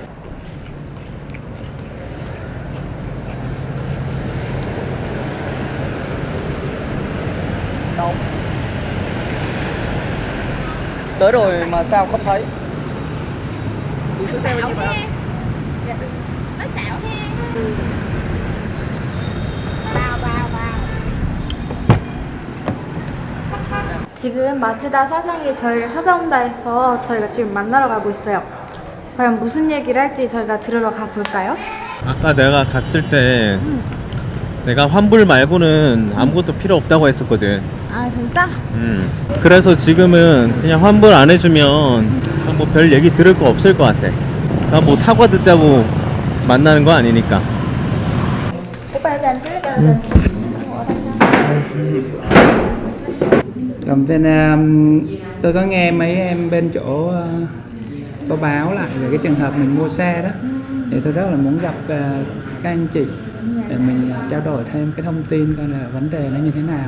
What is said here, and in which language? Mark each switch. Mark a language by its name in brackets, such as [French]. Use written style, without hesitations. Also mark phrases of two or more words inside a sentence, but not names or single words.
[Vietnamese] Đâu? Tới rồi mà sao không thấy? Đi xe bao nhiêu vậy? Nó xạo thế. vào. [Korean] 지금 마츠다 사장이 저희를 찾아온다 해서 저희가 지금 만나러 가고 있어요. 과연 무슨 얘기를 할지 저희가 들으러 가볼까요? 아까 내가 갔을 때 내가 환불 말고는 아무것도 필요 없다고 했었거든. 아 진짜? 그래서 지금은 그냥 환불 안 해주면 뭐 별 얘기 들을 거 없을 것 같아. 그러니까 뭐 사과 듣자고 만나는 거 아니니까. 오빠 여기 앉을래요? [Vietnamese] Còn bên tôi có nghe mấy em bên chỗ có báo lại về cái trường hợp mình mua xe đó, thì tôi rất là muốn gặp các anh chị để mình trao đổi thêm cái thông tin coi là vấn đề nó như thế nào.